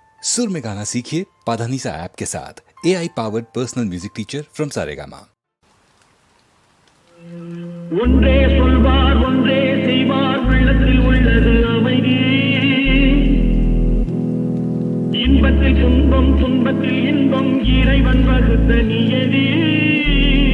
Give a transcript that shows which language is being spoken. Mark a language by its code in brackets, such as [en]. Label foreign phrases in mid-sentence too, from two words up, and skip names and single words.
[hi] सुर में गाना सीखिए पाधानीसा ऐप के साथ। [en] AI powered personal music teacher from Saregama. [ta] ஒன்றே சொல்வார் ஒன்றே செய்வார் உள்ளத்தில் உள்ளது அமைதி. இன்பத்தில் துன்பம் துன்பத்தில் இன்பம் இறைவன் வகுத்த நியதி.